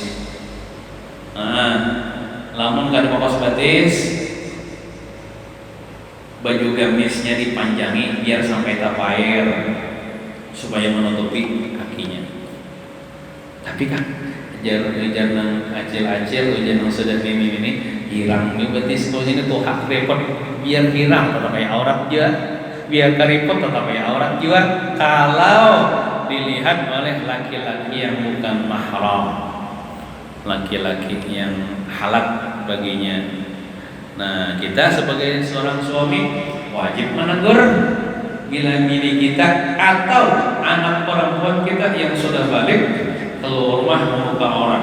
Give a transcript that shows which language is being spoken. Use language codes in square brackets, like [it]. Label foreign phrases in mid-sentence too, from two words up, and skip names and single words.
[bjn] Lamun gak ada kaos batis, baju gamisnya dipanjangi biar sampai tapair supaya menutupi kakinya. Tapi kan ujar nang acil-acil, ujar nang sudah ini hilang nih betis tuh sini tuh hak repot biar hilang tetap kayak aurat juga, biar keriput tetap kayak aurat juga kalau dilihat oleh laki-laki yang bukan mahram, laki-laki yang halal baginya. [id] Nah, kita sebagai seorang suami wajib menegur bila bini kita atau anak perempuan kita yang sudah balik keluar rumah membuka aurat.